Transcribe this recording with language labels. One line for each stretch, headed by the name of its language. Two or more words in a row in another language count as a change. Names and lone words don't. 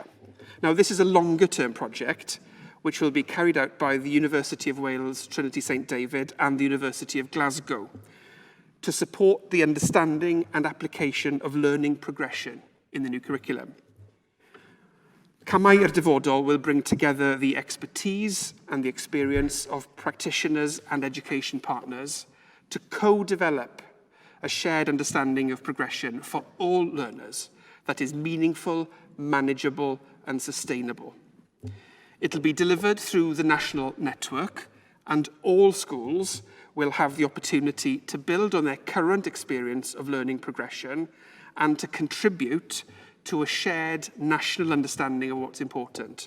English: Now, this is a longer-term project which will be carried out by the University of Wales, Trinity St David, and the University of Glasgow to support the understanding and application of learning progression in the new curriculum. Camau i'r Dyfodol will bring together the expertise and the experience of practitioners and education partners to co-develop a shared understanding of progression for all learners that is meaningful, manageable, and sustainable. It'll be delivered through the national network, and all schools will have the opportunity to build on their current experience of learning progression and to contribute to a shared national understanding of what's important.